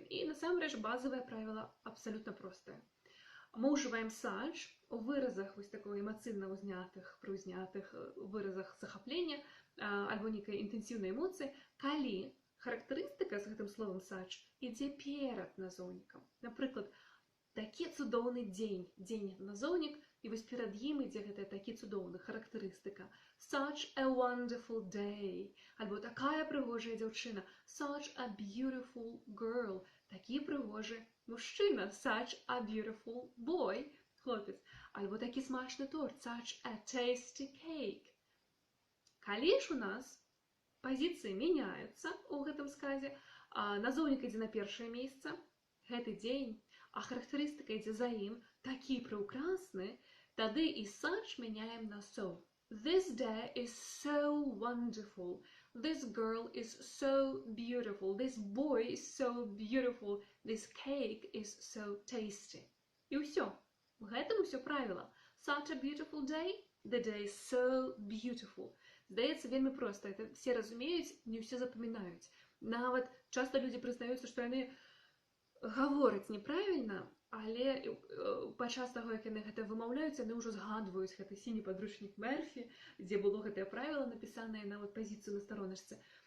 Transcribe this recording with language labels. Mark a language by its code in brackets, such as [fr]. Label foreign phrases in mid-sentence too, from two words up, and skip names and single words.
[be] І насамрэч базавае правіла абсалютна простае. Мы ўжываем «such» у выразах вось такой эмацыйна прыўзнятых выразах захаплення альбо нейкай інтэнсіўнай эмоцыі, калі характарыстыка з гэтым словам «such» ідзе перад назоўнікам. Напрыклад, такі цудоўны дзень, дзень назоўнік, і вось перад ім ідзе гэта такі цудоўны, характарыстыка. [en] Such a wonderful day. [be] Альбо такая прыгожая дзяўчына. [en] Such a beautiful girl. [be] Такі прыгожы мужчына. [en] Such a beautiful boy. [be] Хлопец. Альбо такі смачны торт. [en] Such a tasty cake. [be] Калі ж у нас пазіцыі мяняюцца ў гэтым сказе, назоўнік ідзе на першае месца, гэты дзень, а характарыстыка ідзе за ім, такі прыўкрасны, тады і «such» мяняем на «so». [en] This day is so wonderful. This girl is so beautiful. This boy is so beautiful. This cake is so tasty. [be] І ўсё. В гэтым усё правіла. [en] Such a beautiful day. The day is so beautiful. [be] Здаецца, вельмі проста. Это все разумеюць, не ўсе запамінаюць. Нават часта людзі прызнаюцца, што яны гавораць неправільна, але падчас таго, як яны гэта вымаўляюць, яны ўжо згадваюць гэты сіні падручнік Мерфі, дзе было гэтае правіла напісанае на пазіцыю на староначцы.